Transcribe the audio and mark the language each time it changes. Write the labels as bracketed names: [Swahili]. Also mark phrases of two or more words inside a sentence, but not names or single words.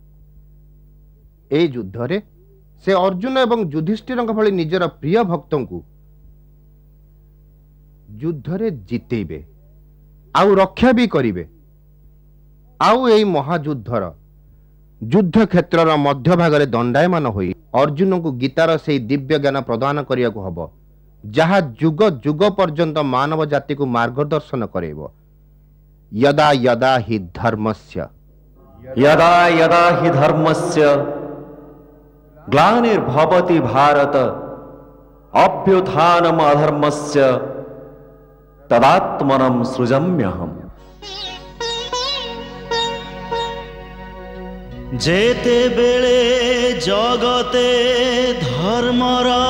[Odia] ଏହି ଯୁଦ୍ଧରେ ସେ ଅର୍ଜୁନ ଏବଂ ଯୁଧିଷ୍ଠିରଙ୍କ ଭଳି ନିଜର ପ୍ରିୟ ଭକ୍ତଙ୍କୁ ଯୁଦ୍ଧରେ ଜିତେଇବେ ଆଉ ରକ୍ଷା ବି କରିବେ। ଆଉ ଏହି ମହାଯୁଦ୍ଧର ଯୁଦ୍ଧ କ୍ଷେତ୍ରର ମଧ୍ୟଭାଗରେ ଦଣ୍ଡାୟମାନ ହୋଇ ଅର୍ଜୁନଙ୍କୁ ଗୀତାର ସେହି ଦିବ୍ୟ ଜ୍ଞାନ ପ୍ରଦାନ କରିବାକୁ ହେବ, ଯାହା ଯୁଗ ଯୁଗ ପର୍ଯ୍ୟନ୍ତ ମାନବ ଜାତିକୁ ମାର୍ଗଦର୍ଶନ କରାଇବ। [Sanskrit] यदा यदा हि धर्मस्य यदा यदा हि धर्मस्य ग्लानिर्भवति भारत अभ्युत्थानम् अधर्मस्य तदात्मनं सृजाम्यहम्। [Odia] ଯେତେ ବେଳେ ଜଗତେ ଧର୍ମର